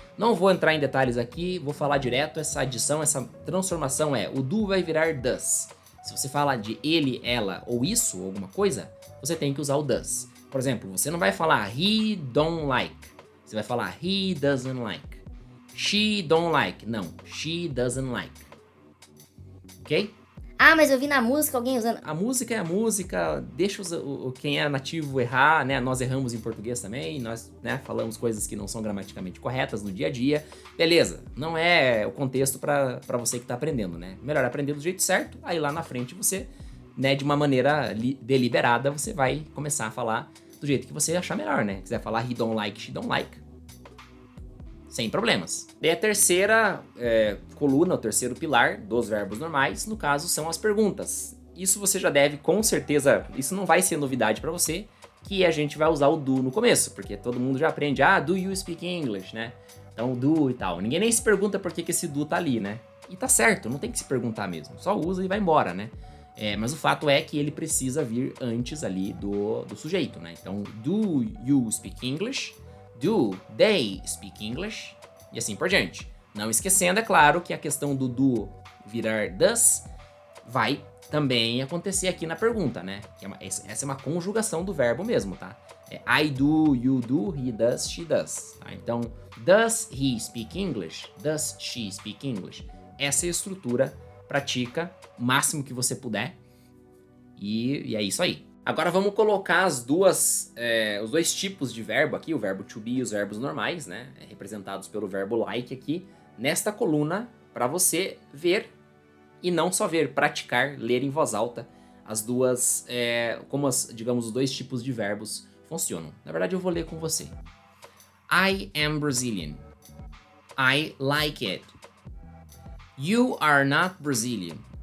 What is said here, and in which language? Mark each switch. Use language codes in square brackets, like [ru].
[pt] Não vou entrar em detalhes aqui, vou falar direto, essa adição, essa transformação o do vai virar does. Se você fala de ele, ela ou isso, alguma coisa, você tem que usar o does. Por exemplo, você não vai falar [en] he don't like, [pt] você vai falar [en] he doesn't like. She don't like, [pt] não, [en] she doesn't like. [pt] Ok? Ah, mas eu vi na música alguém usando... A música é a música, deixa quem é nativo errar, né? Nós erramos em português também, nós falamos coisas que não são gramaticamente corretas no dia a dia. Beleza, não é o contexto para você que tá aprendendo, né? Melhor aprender do jeito certo, aí lá na frente você, né, de uma maneira deliberada, você vai começar a falar do jeito que você achar melhor, né? Quiser falar [en] he don't like, she don't like, [pt] sem problemas. E a terceira coluna, o terceiro pilar dos verbos normais, no caso, são as perguntas. Isso você já deve, com certeza, isso não vai ser novidade para você, que a gente vai usar o do no começo, porque todo mundo já aprende, [en] do you speak English, [pt] né? Então, do e tal. Ninguém nem se pergunta por que esse do tá ali, né? E tá certo, não tem que se perguntar mesmo, só usa e vai embora, né? Mas o fato é que ele precisa vir antes ali do sujeito, né? Então, [en] do you speak English? Do they speak English? [pt] E assim por diante. Não esquecendo, é claro, que a questão do do virar does vai também acontecer aqui na pergunta, né? Essa é uma conjugação do verbo mesmo, tá? [en] I do, you do, he does, she does. [pt] Tá? Então, [en] does he speak English? Does she speak English? [pt] Essa é a estrutura, pratica o máximo que você puder. E é isso aí. Agora vamos colocar os dois tipos de verbo aqui, o verbo to be e os verbos normais, né? Representados pelo verbo like aqui, nesta coluna, para você ver e não só ver, praticar, ler em voz alta as duas, digamos, os dois tipos de verbos funcionam. Na verdade, eu vou ler com você. [en] I am Brazilian. I like it. You are not Brazilian.